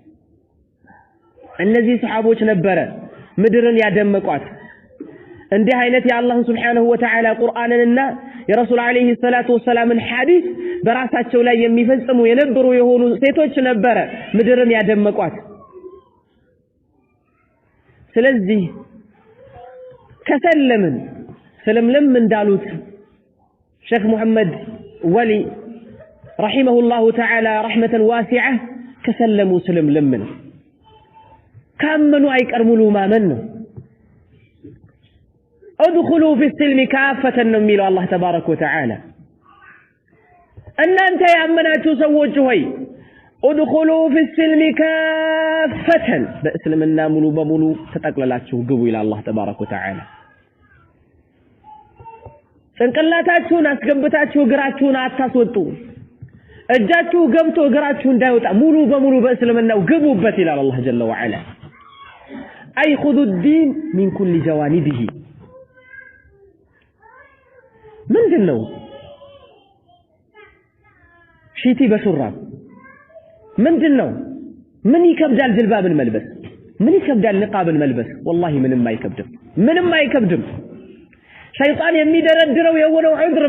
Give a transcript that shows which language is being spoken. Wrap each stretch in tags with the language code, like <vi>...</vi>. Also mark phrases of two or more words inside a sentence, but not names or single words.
<am>እነዚህ ሰሃቦች ነበረ ምድርን ያደመቋት እንዲህ አይነት የአላህ</am> <ar>سبحانه وتعالى</ar> <am>ቁርአንንና የረሱል</am> <ar>عليه الصلاة والسلام</ar> <am>ሐዲስ በራሳቸው ላይ የሚፈጽሙ የነበሩ የሆኑ ሴቶች ነበረ ምድርን ያደመቋት ስለዚህ ከሰለምን ሰለምለም እንዳሉት ሼክ መሐመድ ወሊ</am> <ar>رحمه الله تعالى رحمة واسعة</ar> <am>ከሰለሙ ሰለምለም ነው ካመኑ አይቀር ሙሉ ማመን ነው</am> <ar>ادخلوا في السلم كافة</ar> <am>ነው የሚለው አላህ</am> <ar>تبارك وتعالى</ar> <am>እናንተ ያመናችሁ ሰዎች ሆይ</am> <ar>ادخلوا في السلم كافة</ar> <am>በእስልምና ሙሉ በሙሉ ተጠቅለላችሁ ግቡ ይላል አላህ</am> <ar>تبارك وتعالى</ar> <am>ጭንቅላታችሁን አስገብታችሁ እግራችሁን አታስወጡ እጃችሁ ገብቶ እግራችሁ እንዳይወጣ ሙሉ በሙሉ በእስልምናው ግቡበት ይላል አላህ</am> <ar>جل وعلا</ar> <am>አይ</am> <ar>خذوا الدين من كل جوانبه</ar> <am>ምንድነው ሺቲ በሹራብ ምንድነው ምን ይከብዳል ጅልባብን መልበስ ምን ይከብዳል ንቃብን መልበስ والله ምንም አይከብድም ሸይጣን የሚደረድረው የሆነው ዑድር</am>